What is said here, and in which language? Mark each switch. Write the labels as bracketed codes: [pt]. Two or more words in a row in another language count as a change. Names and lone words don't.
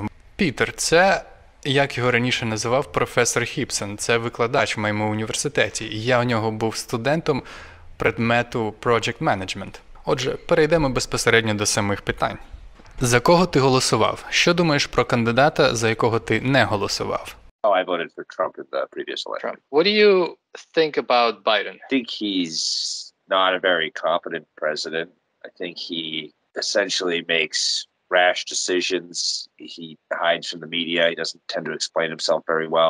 [uk] Пітер – це, як його раніше називав, професор Хіпсон. Це викладач в моєму університеті. І я у нього був студентом предмету [en] Project Management. [uk] Отже, перейдемо безпосередньо до самих питань. За кого ти голосував? Що думаєш про кандидата, за якого ти не голосував? [en] Oh, I voted for Trump in the previous election. Trump. What do you think about Biden? I think he's not a very competent president. I think he essentially makes rash decisions. He hides from the media. He doesn't tend to explain himself very well.